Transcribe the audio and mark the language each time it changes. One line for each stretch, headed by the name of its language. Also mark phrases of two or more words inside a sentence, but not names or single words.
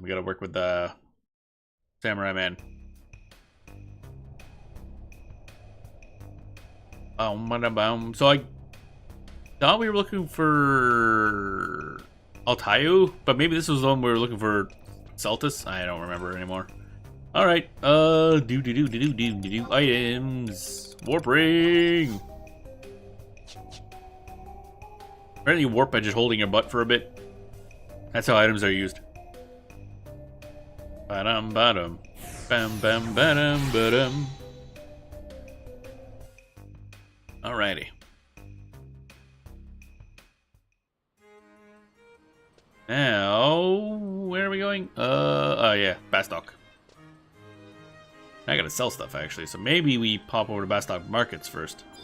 English: We gotta work with the Samurai Man. So I thought we were looking for Altayu, but maybe this was the one we were looking for Celtis. I don't remember anymore. Alright, items. Warp ring. Apparently you warp by just holding your butt for a bit. That's how items are used. Ba-dum, ba-dum. Bam, bam, ba-dum, ba-dum. Alrighty. Now, where are we going? Oh yeah, Bastock. I gotta sell stuff actually, so maybe we pop over to Bastock Markets first.